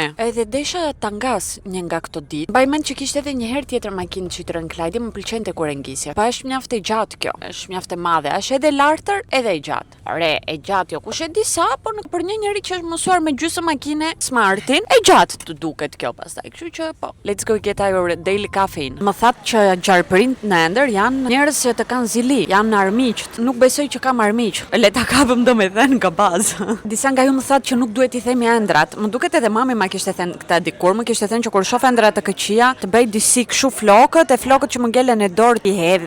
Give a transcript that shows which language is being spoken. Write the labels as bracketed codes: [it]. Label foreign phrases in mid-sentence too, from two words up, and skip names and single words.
[sq] Edhe desha ta ngas një nga këto ditë. Mbaj mend që kishte edhe një herë tjetër makinë Citroen Klajdi, më pëlqente kur e ngisja. Pa është mjaft e gjatë kjo, është mjaft e madhe, është edhe lartër edhe e gjatë. Re, e gjatë jo, kush e di sa, por për një njerëz që është mësuar me gjysmë makine Smartin, e gjatë të duket kjo pastaj. Kështu që po, [en] let's go get our daily caffeine. [sq] Më thatë që gjarpërinjt në ender janë njerëz që të kanë zili, janë armiq. Nuk besoj që kam armiq. Le ta kapëm domethënë nga bazë. Disa nga ju më thatë që nuk duhet i themi ëndrat. Më duket edhe mami ma kishte thënë këtë dikur, më kishte thënë që kur shoh ëndrat të këqija, të bëj disi kështu flokët, e flokët që më ngelen në dorë i hedh.